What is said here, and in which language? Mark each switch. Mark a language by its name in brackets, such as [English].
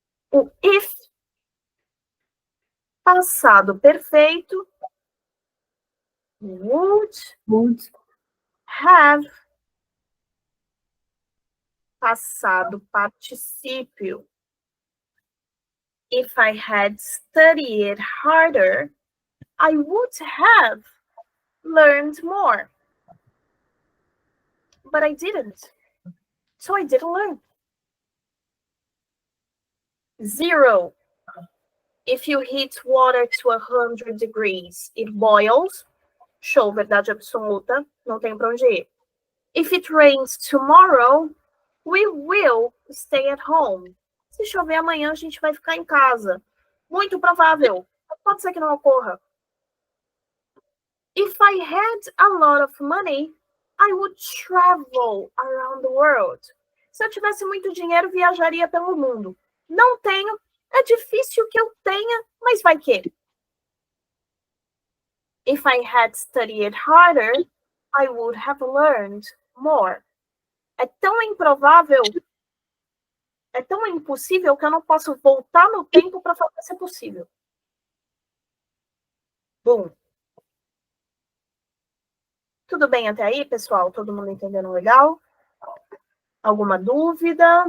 [Portuguese] O if, passado perfeito, would have, passado particípio. [English] If I had studied harder, I would have learned more. But I didn't. So I didn't learn. 0. If you heat water to 100 degrees, it boils. Show, verdade absoluta. Não tem pra onde ir. If it rains tomorrow, we will stay at home. [Portuguese] Se chover amanhã, a gente vai ficar em casa. Muito provável. Pode ser que não ocorra. [English] If I had a lot of money, I would travel around the world. [Portuguese] Se eu tivesse muito dinheiro, viajaria pelo mundo. Não tenho. É difícil que eu tenha, mas vai que. [English] If I had studied harder, I would have learned more. [Portuguese] É tão improvável, é tão impossível que eu não posso voltar no tempo para fazer ser possível. Bom. Tudo bem até aí, pessoal? Todo mundo entendendo legal? Alguma dúvida?